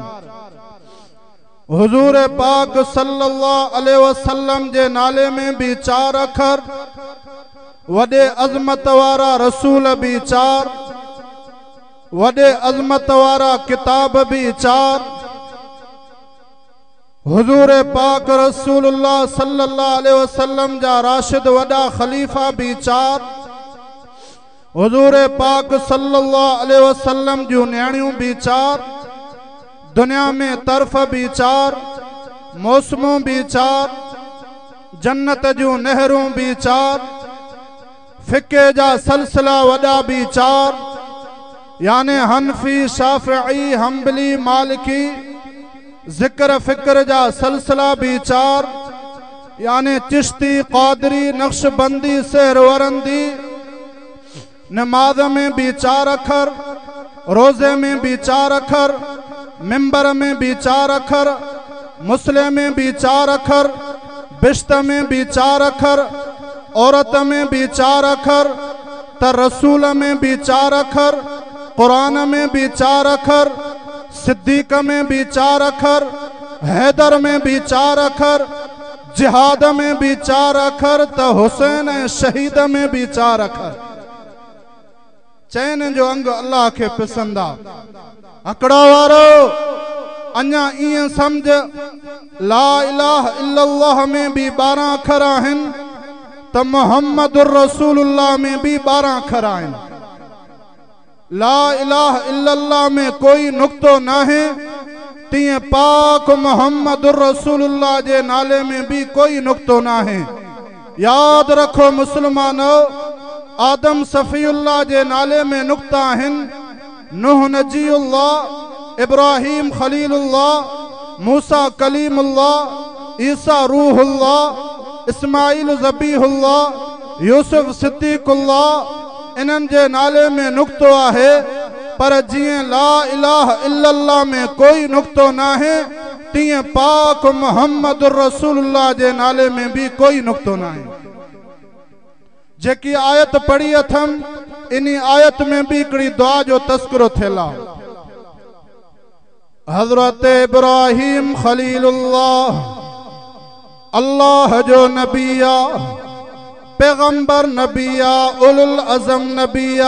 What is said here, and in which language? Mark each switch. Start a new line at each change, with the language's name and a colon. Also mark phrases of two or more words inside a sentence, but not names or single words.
Sindhi: हुजूर पाक
Arabic: صلى الله عليه وسلم
Sindhi: जे नाले में भी 4 अखर। वडे अज़मत वारा रसूल भी 4। वडे अज़मत वारा किताब भी 4। हुजूर पाक
Arabic: رسول الله صلى الله عليه وسلم
Sindhi: जा राशिद वडा खलीफा भी 4। हुजूर पाक
Arabic: صلى الله عليه وسلم
Sindhi: जूं न्याणियों भी 4। दुनिया में तरफ भी 4। मौसमों भी 4। जन्नत जूं नहरूं भी 4। फिके जा सलसिला वडा भी 4। याने हनफी, शाफई, हम्बली, मालिकी, जिक्र फिक्र जा सलसिला भी 4। याने चिश्ती, कादरी, नक्शबंदी, सहरवरंदी। नमाज में भी 4 अखर। रोजे में भी 4 अखर। मिंबर में भी 4 अखर। मुस्लिम में भी 4 अखर। बिश्त में भी 4 अखर। औरत में भी 4 अखर। त रसूल में भी 4 अखर। कुरान में भी 4 अखर। सिद्दीक में भी 4 अखर। हैदर में भी 4 अखर। जिहाद में भी 4 अखर। त हुसैन शहीद में भी 4 अखर। चैन जो अंग अल्लाह के पसंद आ। अकड़ा वारो अन्या इं समझ
Arabic: لا إله إلا الله
Sindhi: में भी 12 अखर आहिन त
Arabic: محمد رسول الله
Sindhi: में भी 12 अखर आहिन।
Arabic: لا إله إلا الله
Sindhi: में कोई नुक्तो ना है। तीअं पाक
Arabic: محمد رسول الله
Sindhi: जे नाले में भी कोई नुक्तो ना है। याद रखो मुसलमानो, आदम सफ़ीउल्लाह जे नाले में नुक्ता आहिन। नूह नजीउल्लाह, इब्राहिम खलीलुल्लाह, मूसा कलीमुल्लाह, ईसा रूहुल्लाह, इस्माइल ज़बीहुल्लाह, यूसुफ सिद्दीकुल्लाह। इन्हनि जे नाले में नुक्तो आहे। पर जिए
Arabic: لا إله إلا الله
Sindhi: में कोई नुक्तो ना है, तीअं पाक
Arabic: محمد رسول الله
Sindhi: जे नाले में भी कोई नुक्तो ना है। जेकी आयत पढ़ी अथम, इन्ही आयत में भी हिकिड़ी दुआ जो तस्करो थियल आहे। हज़रत इब्राहिम खलीलुल्लाह अल्लाह जो नबी आ, पैगंबर नबी आ,
Arabic: أولو العزم
Sindhi: नबी आ।